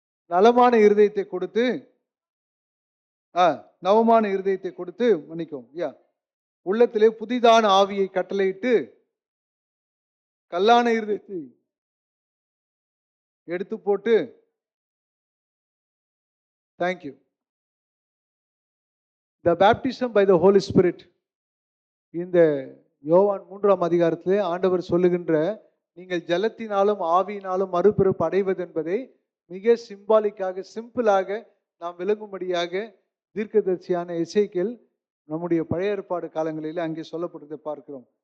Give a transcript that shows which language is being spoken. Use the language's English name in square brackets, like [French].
[Tamil] நலமான இருதயத்தை கொடுத்து நவமான இருதயத்தை கொடுத்து மன்னிக்கும் உள்ளத்திலே புதிதான ஆவியை கட்டளையிட்டு கல்லான இருதயத்தை எடுத்து போட்டு. [English] Thank you. The baptism by the Holy Spirit. [Tamil] இந்த யோவான் 3ஆம் அதிகாரத்திலே ஆண்டவர் சொல்லுகின்ற நீங்கள் ஜலத்தினாலும் ஆவியினாலும் மறுபிறப்பு அடைவது என்பதை மிக சிம்பாலிக்காக, சிம்பிளாக நாம் விளங்கும்படியாக தீர்க்கதரிசியான எசேக்கியேல் நம்முடைய பழைய ஏற்பாடு காலங்களில் அங்கே சொல்லப்பட்டதை பார்க்கிறோம்.